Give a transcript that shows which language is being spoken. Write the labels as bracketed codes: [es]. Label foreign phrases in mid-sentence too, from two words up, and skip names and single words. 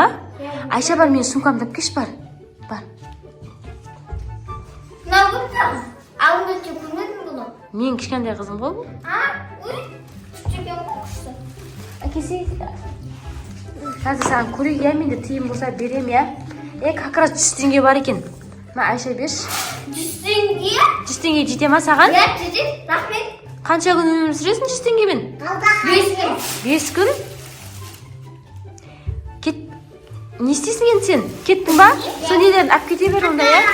[kk] Айша бар, мен сумкамды алып келші бар. Бар. Алдында тек көрмедің бұны? Мен кішкентай қызым ғой бұл. Ой, күштеген құшты. Әкесі, қазір саған көрейік, я менде тиын болса берем, я. [ru] Как раз [kk] 100 теңге бар екен. Ма Айша берші. 100 теңге? 100 теңге жете ма саған? Я, жете, рахмет. Қанша күн өмір сүресің 100 теңгемен? 5 күн. 5 күн? Кет. Не істейсің енді сен? Кеттің ба? Сол нелерін алып кете бер онда, я?